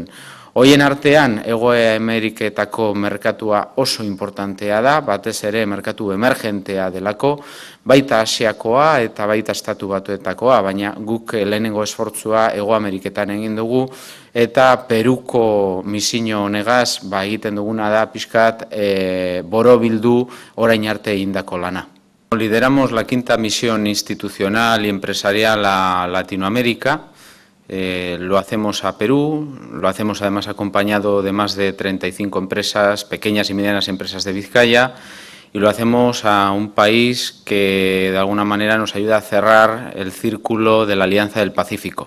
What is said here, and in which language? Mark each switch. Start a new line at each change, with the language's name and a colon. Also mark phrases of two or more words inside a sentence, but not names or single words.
Basque: Horien artean, Hego Ameriketako merkatua oso importantea da, batez ere merkatu emergentea delako, baita Asiakoa eta baita Estatu Batuetakoa, baina guk lehenengo esfortzua Hego Ameriketan egin dugu, eta Peruko misio honegaz egiten duguna da pixkat borobildu orain arte egindako lana.
Spanish: Lideramos la 5ª misión institucional y empresarial a Latinoamérica. Lo hacemos a Perú, lo hacemos además acompañado de más de 35 empresas, pequeñas y medianas empresas de Vizcaya, y lo hacemos a un país que de alguna manera nos ayuda a cerrar el círculo de la Alianza del Pacífico.